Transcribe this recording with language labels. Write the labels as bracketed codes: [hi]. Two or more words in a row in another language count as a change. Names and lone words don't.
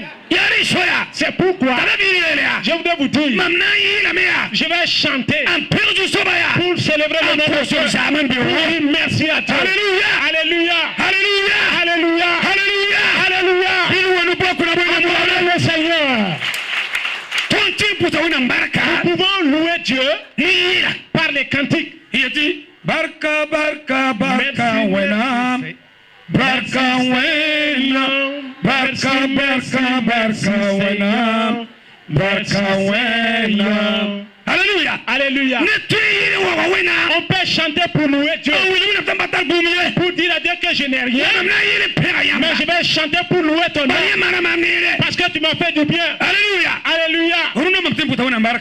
[fr] C'est pourquoi je voudrais vous dire, je vais chanter pour célébrer le nom de Dieu. Merci à Dieu. Alléluia. Alléluia. Alléluia. Alléluia. Alléluia. Alléluia. Le Seigneur. Nous pouvons louer Dieu par les cantiques. Il dit [mos] Barka, Barka, Barka, Wena. Barka, Wena. Barka, Barka, Barka, Wena. Barka, Wena. Alléluia. [fr] Alléluia. Alléluia. On peut chanter pour louer Dieu. Pour dire à Dieu que je n'ai rien. Mais je vais chanter pour louer ton nom. Parce que tu m'as fait du bien. Alléluia. Alléluia.